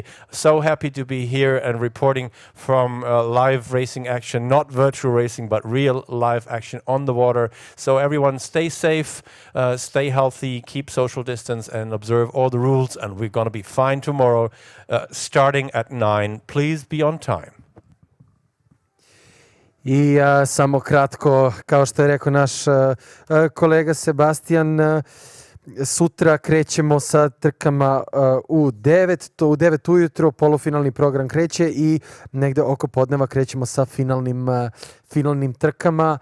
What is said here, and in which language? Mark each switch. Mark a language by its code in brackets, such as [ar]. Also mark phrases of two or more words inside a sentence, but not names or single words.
[en] So happy to be here and reporting from live racing action, not virtual racing, but real live action on the water. So everyone stay safe, stay healthy, keep social distance, and observe all the rules, and we're going to be fine tomorrow, starting at 9. Please be on time. [sr] I samo kratko, kao što je rekao naš kolega Sebastian, sutra krećemo sa trkama u 9 ujutro, polufinalni program kreće i negde oko podneva krećemo sa finalnim trkama.